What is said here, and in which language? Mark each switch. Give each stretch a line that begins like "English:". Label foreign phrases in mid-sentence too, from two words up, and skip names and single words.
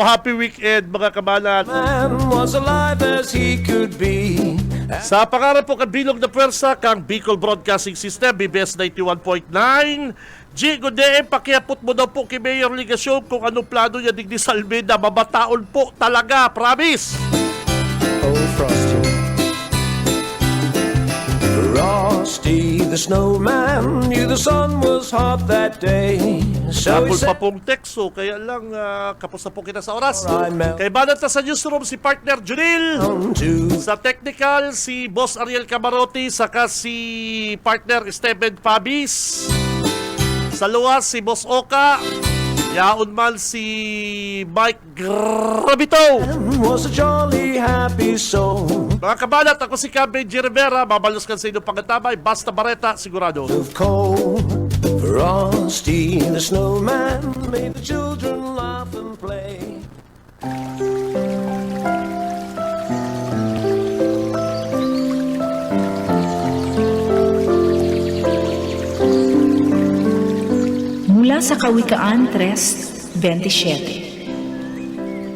English: Happy weekend
Bikol: mga kabanan.
English: Man was alive as he could be.
Bikol: Sa pangarap po kabilog na pwersa kang Bicol Broadcasting System, BBS 91.9. G, Godem, pakiapot mo daw po kay Mayor Ligasyon kung anong plano niya digdi sa Almeida. Mabataon po talaga, promise. Oh, Frosty.
English: Frosty the snowman knew the sun was hot that day. So he
Bikol: Sapol pa
English: said,
Bikol: pong tekso, kaya lang kapos na po kita sa oras.
English: Alright, Mel.
Bikol: Kay banat sa newsroom si partner Junil.
English: to
Bikol: Sa technical, si Boss Ariel Camarote, saka si partner Steven Pabis. Sa luwas, si Boss Oka. Yaon man si Mike Gravito.
English: was a jolly happy soul.
Bikol: Mga kabalat, ako si Benji Rivera. Babalos ka sa inyong pangatabay. Basta Bareta, sigurado.
English: Of cold, Frosty the snowman made the children laugh and play.
Filipino: Mula sa Kawikaan 3:27.